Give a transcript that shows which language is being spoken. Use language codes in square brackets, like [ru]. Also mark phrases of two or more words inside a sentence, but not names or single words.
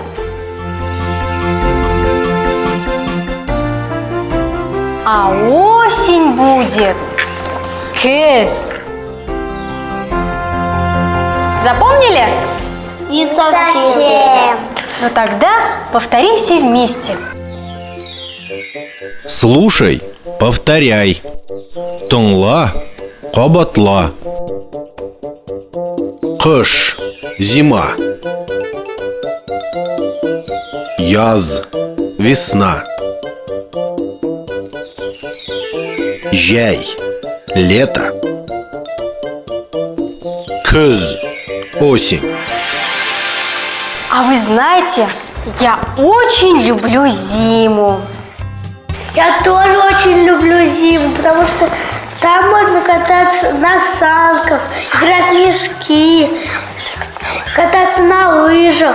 [ru] А осень будет кыз. Запомнили? Не совсем. Ну тогда повторим все вместе. Слушай, повторяй. [tt] Тыңла, кабатла. Кыш, зима. Яз, весна. Жай, лето. Күз, [ru] осень. А вы знаете, я очень люблю зиму. Я тоже очень люблю зиму, потому что там можно кататься на санках, играть в снежки, кататься на лыжах.